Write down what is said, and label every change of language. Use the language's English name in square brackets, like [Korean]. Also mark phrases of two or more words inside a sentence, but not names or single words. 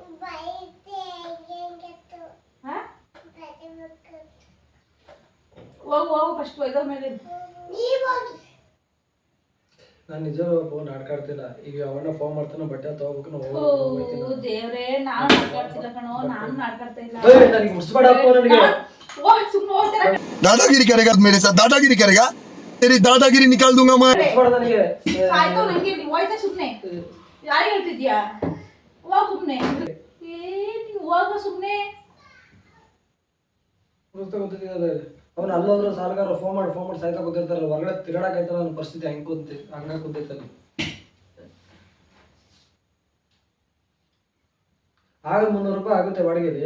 [Kannada] ಹೋಗು ಹೋಗು ಫಸ್ಟ್ ಒಯ್ದವ್ರ ಮೇಲೆ. ನಾನು ನಿಜ ಫೋನ್ ಆಡ್ಕಾಡ್ತಿಲ್ಲ. ಈಗ ಅವನ್ನ ಫೋನ್ ಮಾಡ್ತಾನೆ, ಬಟ್ಟೆ ತಗೋಬೇಕು. ದೇವ್ರೆ, ನಾನು ಆಡ್ಕಾಡ್ತಿಲ್ಲ ಕಣೋ. ನಾನು ಆಡ್ಕಾಡ್ತಾ ಇಲ್ಲ. ನನಗೆ ಮುಡ್ಸ್ಬೇಡಪ್ಪ ನನಗೆ. ಸುಮ್ಮನೆ ಹೋಗ್ತಾರೆ. [Hindi] दादागिरी करेगा मेरे साथ, दादागिरी करेगा, तेरी दादागिरी निकाल दूंगा मैं. [Kannada] ನನಗೆ ಆಯ್ತು ನಂಗೆ ಹೋಯ್ತಾ ಸುಮ್ಮನೆ. ಯಾರು ಹೇಳ್ತಿದ್ಯಾ? ಹೋಗ್ ಸುಮ್ಮನೆ. ನೀನು ಹೋಗ ಸುಮ್ಮನೆ. ಅವನು ಅಲ್ಲೋದ್ರು ಸಾಲಗಾರ ಫೋನ್ ಮಾಡಿ ಸಾಯ್ತಾ ಕೂತಿರ್ತಾರಲ್ಲ, ಹೊರಗಡೆ ತಿರುಗಾಡಕೈತಲ್ಲ. ನನ್ನ ಪರಿಸ್ಥಿತಿ ಹಂಗ ಕೂತೈತಲ್ಲ. ಆಗ 300 ರೂಪಾಯಿ ಆಗುತ್ತೆ ಬಾಡಿಗೆಲಿ.